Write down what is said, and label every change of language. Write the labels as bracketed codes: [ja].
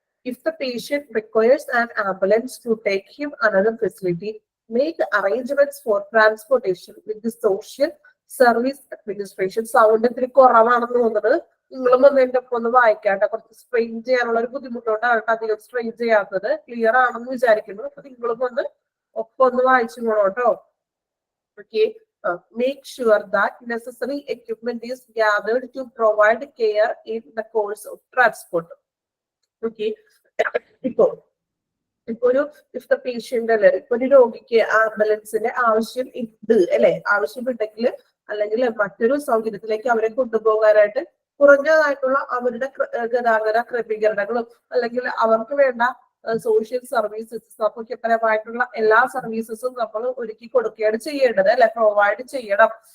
[en] If the patient requires an ambulance to take him another facility, make arrangements for transportation with the Social Service Administration. [ml] Sound ഇത്തിരി കുറവാണെന്ന് തോന്നുന്നത്. നിങ്ങളും ഒന്ന് എന്റെ ഒപ്പം ഒന്ന് വായിക്കാട്ടെ. കുറച്ച് സ്ട്രെയിൻ ചെയ്യാനുള്ള ഒരു ബുദ്ധിമുട്ടുകൊണ്ടാണ് അധികം സ്ട്രെയിൻ ചെയ്യാത്തത്. ക്ലിയർ ആണെന്ന് വിചാരിക്കുന്നു. അപ്പൊ നിങ്ങളും ഒന്ന് ഒപ്പം ഒന്ന് വായിച്ചു പോകണം കേട്ടോ. [en] Okay, make sure that necessary equipment is gathered to provide care in the course of transport. [ml] Okay, ഇപ്പൊ ഒരു [en] if the patient [ml] അല്ലെ, ഇപ്പൊ ഒരു രോഗിക്ക് ആംബുലൻസിന്റെ ആവശ്യം ഉണ്ട് അല്ലെ, ആവശ്യമുണ്ടെങ്കിൽ അല്ലെങ്കിൽ മറ്റൊരു സൗകര്യത്തിലേക്ക് അവരെ കൊണ്ടുപോകാനായിട്ട് കുറഞ്ഞതായിട്ടുള്ള അവരുടെ ഗതാഗത ക്രമീകരണങ്ങളും അല്ലെങ്കിൽ അവർക്ക് വേണ്ട സോഷ്യൽ സർവീസസ് സാമൂഹ്യപരമായിട്ടുള്ള എല്ലാ സർവീസസും നമ്മൾ ഒരുക്കി കൊടുക്കുകയാണ് ചെയ്യേണ്ടത് അല്ലെ, പ്രൊവൈഡ് ചെയ്യണം.